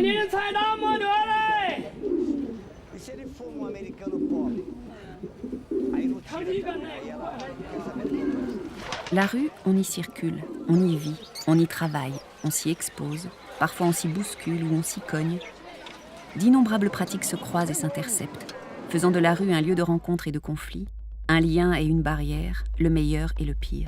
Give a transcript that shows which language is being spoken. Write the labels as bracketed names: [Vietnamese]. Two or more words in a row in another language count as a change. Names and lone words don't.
[Portuguese] Se ele for americano pobre, aí não tira também, aí ela quer saber do [French] La rue, on y circule, on y vit, on y travaille, on s'y expose, parfois on s'y bouscule ou on s'y cogne. D'innombrables pratiques se croisent et s'interceptent, faisant de la rue un lieu de rencontre et de conflit, un lien et une barrière, le meilleur et le pire.